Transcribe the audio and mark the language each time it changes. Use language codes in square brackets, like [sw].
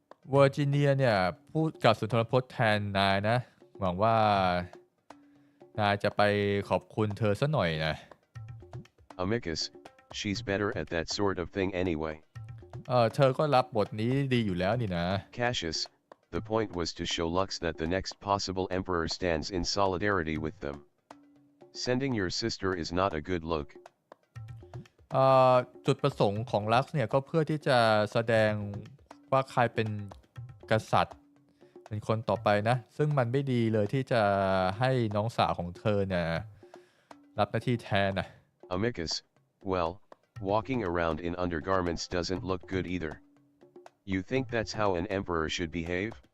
[th] เวอร์จิเนียเนี่ยพูดกับสุนทรพจน์แทนนายนะหวังว่านายจะไปขอบคุณเธอซะหน่อยนะ [en] Amicus, she's better at that sort of thing anyway. [th] เธอก็รับบทนี้ดีอยู่แล้วนี่นะ [en] Cassius, the point was to show Lux that the next possible emperor stands in solidarity with them. Sending your sister is not a good look. [th] จุดประสงค์ของลักซ์เนี่ยก็เพื่อที่จะแสดงว่าใครเป็นกษัตริย์เป็นคนต่อไปนะซึ่งมันไม่ดีเลยที่จะให้น้องสาวของเธอเนี่ยรับหน้าที่แทนนะ [en] Amicus, well, walking around in undergarments doesn't look good either. You think that's how an emperor should behave?